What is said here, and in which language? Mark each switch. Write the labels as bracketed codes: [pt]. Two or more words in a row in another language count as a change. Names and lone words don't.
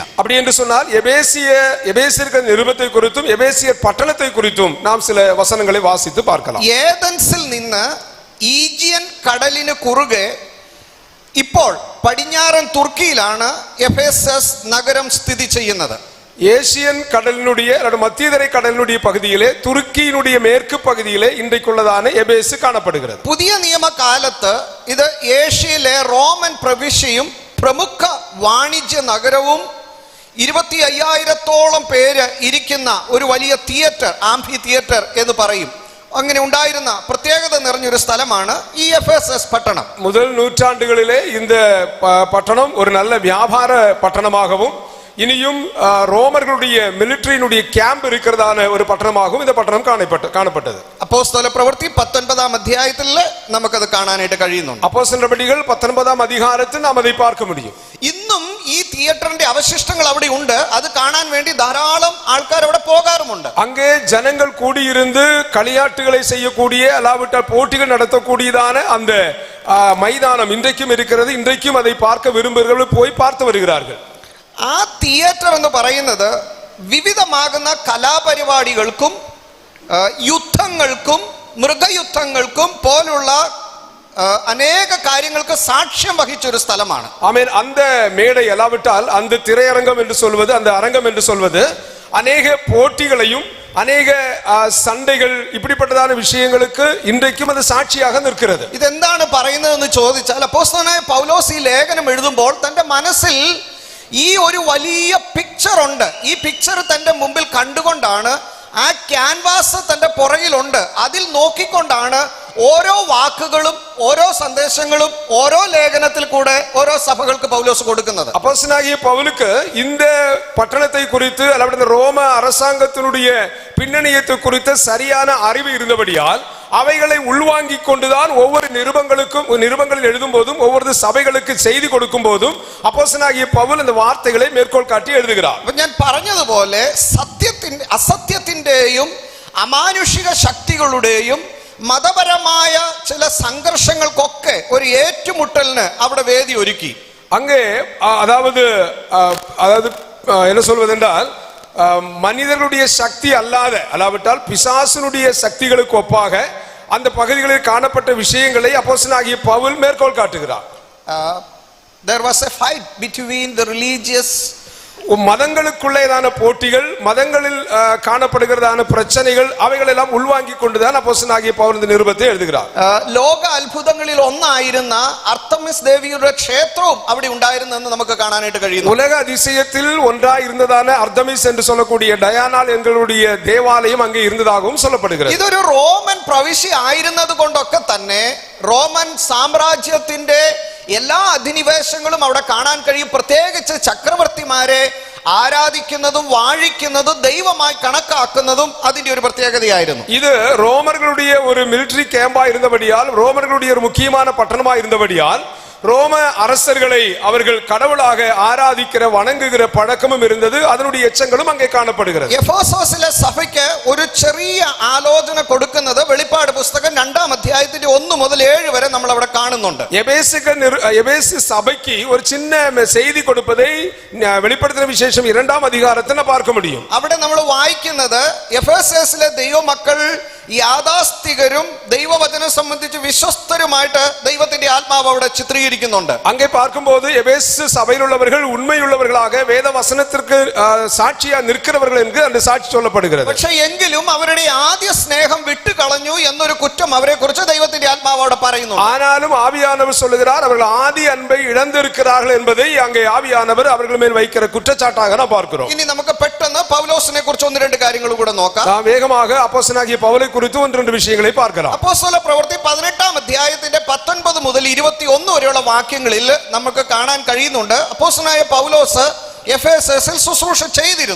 [ta] அப்படி என்று சொன்னால் எபேசியர் நிருபத்தை குறித்தும் எபேசியர் பட்டணத்தை குறித்தும் நாம் சில வசனங்களை வாசித்து பார்க்கலாம். [ml] ഏതൻസിൽ നിന്ന് ഈജിയൻ കടലിന് കുറുകെ ഇപ്പോൾ പടിഞ്ഞാറൻ തുർക്കിയിലാണ് എഫേസസ് നഗരം സ്ഥിതി ചെയ്യുന്നത്. [ta] ஏசியன் கடலினுடைய மத்தியதரை கடலினுடைய பகுதியிலே துருக்கியினுடைய மேற்கு பகுதியிலே இன்றைக்குள்ளதான எபேசு காணப்படுகிறது. [ml] പുതിയ നിയമകാലത്ത് ഇത് ഏഷ്യയിലെ റോമൻ പ്രവിശ്യയും പ്രമുഖ വാണിജ്യ നഗരവും 25,000-ഓളം പേര് ഇരിക്കുന്ന ഒരു വലിയ തിയേറ്റർ, ആംഫി തിയേറ്റർ എന്ന് പറയും, അങ്ങനെ ഉണ്ടായിരുന്ന പ്രത്യേകത നിറഞ്ഞൊരു സ്ഥലമാണ് ഈ എഫേസസ് പട്ടണം. [ta] முதல் நூற்றாண்டுகளிலே இந்த பட்டணம் ஒரு நல்ல வியாபார பட்டணமாகவும் இனியும் ரோமர்களுடைய மிலிட்டரியினுடைய கேம்ப் இருக்கிறதான ஒரு பட்டணமாகவும் இந்த பட்டணம் காணப்பட்டது. [ml] അപ്പോസ്തല പ്രവൃത്തി 19-ാം അധ്യായത്തിൽ നമുക്കത് കാണാനായിട്ട് കഴിയുന്നുണ്ട്. അപ്പോസ്തല പ്രവൃത്തികൾ 19-ാം അധ്യായത്തിൽ നാം [ta] அதை பார்க்க முடியும். [ml] ഇന്നും ഈ തിയേറ്ററിന്റെ അവശിഷ്ടങ്ങൾ അവിടെ ഉണ്ട്. അത് കാണാൻ വേണ്ടി ധാരാളം ആൾക്കാർ അവിടെ പോകാറുമുണ്ട്. [ta] அங்கே ஜனங்கள் கூடியிருந்து களியாட்டுகளை செய்யக்கூடிய, அல்லாவிட்டால் போட்டிகள் நடத்தக்கூடியதான அந்த மைதானம் இன்றைக்கும் இருக்கிறது. இன்றைக்கும் அதை பார்க்க விரும்புகிறவர்கள் போய் பார்த்து வருகிறார்கள். [ml] ആ തിയേറ്റർ എന്ന് പറയുന്നത് വിവിധമാകുന്ന കലാപരിപാടികൾക്കും യുദ്ധങ്ങൾക്കും മൃഗയുദ്ധങ്ങൾക്കും പോലുള്ള അനേക കാര്യങ്ങൾക്ക് സാക്ഷ്യം വഹിച്ചൊരു സ്ഥലമാണ്. [ta] ஆமென். அந்த மேடை அல்லாவிட்டால் அந்த திரையரங்கம் என்று சொல்வது, அந்த அரங்கம் என்று சொல்வது அநேக போட்டிகளையும் அநேக சண்டைகள் இப்படிப்பட்டதான விஷயங்களுக்கு இன்றைக்கும் அது സാക്ഷിயாக നിൽക്കുന്നത്. [ml] ഇതെന്താണ് പറയുന്നതെന്ന് ചോദിച്ചാൽ അപ്പോസ്തലനായ പൗലോസ് ഈ ലേഖനം എഴുതുമ്പോൾ തന്റെ മനസ്സിൽ ഈ ഒരു വലിയ പിക്ചർ ഉണ്ട്. ഈ പിക്ചർ തന്റെ മുമ്പിൽ കണ്ടുകൊണ്ടാണ്, ആ ക്യാൻവാസ് തന്റെ പുറകിലുണ്ട്, അതിൽ നോക്കിക്കൊണ്ടാണ് ഓരോ വാക്കുകളും ഓരോ സന്ദേശങ്ങളും ഓരോ ലേഖനത്തിൽ കൂടെ ഓരോ സഭകൾക്ക് പൗലോസ് കൊടുക്കുന്നത്. [ta] அப்போஸ்தலனாகிய பவுலுக்கு இந்த பட்டணத்தை குறித்து அல்லது ரோம அரசாங்கத்தினுடைய பின்னணியத்தை குறித்த சரியான அறிவு இருந்தபடியால் அவைகளை உள்வாங்கிக் கொண்டுதான் ஒவ்வொரு நிருபங்களில் எழுதும் போதும் ஒவ்வொரு சபைகளுக்கு செய்தி கொடுக்கும் போதும் அப்போஸ்தலனாகிய பவுல் இந்த வார்த்தைகளை மேற்கோள் காட்டி எழுதுகிறார். [ml] ഞാൻ പറഞ്ഞതുപോലെ അസത്യത്തിന്റെയും അമാനുഷിക ശക്തികളുടെയും മതപരമായ ചില സംഘർഷങ്ങൾക്കൊക്കെ ഒരു ഏറ്റുമുട്ടലിന് അവിടെ വേദി ഒരുക്കി. [ta] அங்கே அதாவது என்ன சொல்வதென்றால் மனிதர்களுடைய சக்தி அல்லாவிட்டால் பிசாசனுடைய சக்திகளுக்கு ஒப்பாக அந்த பகுதிகளில் காணப்பட்ட விஷயங்களை அப்போஸ்தலனாகிய பவுல் மேற்கோள் காட்டுகிறார். [en] There was a fight between the religious [ta] மதங்களுக்குள்ளேதான போட்டிகள், மதங்களில் காணப்படுகிறதான பிரச்சனைகள், அவைகள் எல்லாம் உள்வாங்கிக் கொண்டுதான் அப்போஸ்தலனாகிய பவுல் இந்த நிருபத்தை எழுதுகிறார். [ml] ലോക അത്ഭുതങ്ങളിൽ ഒന്നായിരുന്ന അർത്തമിസ് ദേവിയുടെ ക്ഷേത്രവും അവിടെ ഉണ്ടായിരുന്നെന്ന് നമുക്ക് കാണാനായിട്ട് കഴിയുന്നു. [ta] உலக அதிசயத்தில் ஒன்றாய் இருந்ததான அர்த்தமிஸ் என்று சொல்லக்கூடிய டயானாள் எங்களுடைய தேவாலயம் அங்கே இருந்ததாகவும் சொல்லப்படுகிறது. [ml] ഇതൊരു റോമൻ പ്രവിശ്യ ആയിരുന്നത് കൊണ്ടൊക്കെ തന്നെ റോമൻ സാമ്രാജ്യത്തിന്റെ എല്ലാ അധിനിവേശങ്ങളും അവിടെ കാണാൻ കഴിയും. പ്രത്യേകിച്ച് ചക്രവർത്തിമാരെ ആരാധിക്കുന്നതും വാഴിക്കുന്നതും ദൈവമായി കണക്കാക്കുന്നതും അതിന്റെ ഒരു പ്രത്യേകതയായിരുന്നു. [ta] ഇത് ரோமர்களுடைய ஒரு மிலிட்டரி கேம்பா இருந்தபடியால், ரோமர்களுடைய ஒரு முக்கியமான பட்டணமா இருந்தபடியால் ரோம அரசர்களை அவர்கள் கடவுளாக ஆராதிக்கிற வணங்குகிற பழக்கமும் இருந்தது. அதனுடைய எச்சங்களும் அங்கே காணப்படுகிறது. [ml] എഫേസോസിലെ സഭയ്ക്ക് ഒരു ചെറിയ ആലോചന കൊടുക്കുന്നത് വെളിപ്പാട് പുസ്തകം 2-ാം അധ്യായത്തിന്റെ 1 മുതൽ 7 വരെ നമ്മൾ അവിടെ കാണുന്നുണ്ട്. [ta] எபேசு சபைக்கு ஒரு சின்ன செய்தி கொடுப்பதை வெளிப்படுத்தின விசேஷம் 2-ാം அதிகாரத்தில் பார்க்க முடியும். [ml] അവിടെ നമ്മൾ വായിക്കുന്നത് എഫേസസിലെ ദൈവമക്കൾ യാഥാസ്ഥികരും ദൈവവചനം സംബന്ധിച്ച് വിശ്വസ്തരുമായിട്ട് ദൈവത്തിന്റെ ആത്മാവ് അവിടെ ചിത്രീകരിക്കുന്നുണ്ട്. [ta] அங்கே பார்க்கும்போது எபேசு சபையில் உள்ளவர்கள் உண்மையுள்ளவர்களாக வேத வசனத்திற்கு சாட்சியா நிற்கிறவர்கள் என்று அந்த சாட்சி சொல்லப்படுகிறது. [ml] പക്ഷേ എങ്കിലും അവരുടെ ആദ്യ സ്നേഹം വിട്ടുകളഞ്ഞു എന്നൊരു കുറ്റം അവരെ കുറിച്ച് ദൈവത്തിന്റെ ആത്മാവ് അവിടെ പറയുന്നു. [ta] ஆனாலும் ஆவியானவர் சொல்லுகிறார், அவர்கள் ஆதி அன்பை இழந்திருக்கிறார்கள் என்பதை அங்கே ஆவியானவர் அவர்கள் மேல் வைக்கிற குற்றச்சாட்டாக நாம் பார்க்கிறோம். [ml] ഇനി നമുക്ക് പെട്ടെന്ന് പൗലോസിനെ കുറിച്ച് 1-2 കാര്യങ്ങൾ കൂടെ നോക്കാം. [ta] வேகமாக அப்போஸ்தலனாகிய பவுலை குறித்து 1-2 விஷயங்களை பார்க்கலாம். [ml] അപ്പോസ്തല പ്രവൃത്തി 18-ാം അധ്യായത്തിന്റെ 19 മുതൽ 21 വരെയുള്ള വാക്യങ്ങളിൽ നമുക്ക് കാണാൻ കഴിയുന്നുണ്ട് അപ്പോസ്തലനായ പൗലോസ് എഫേസസിൽ ശുശ്രൂഷ ചെയ്തിരുന്നു.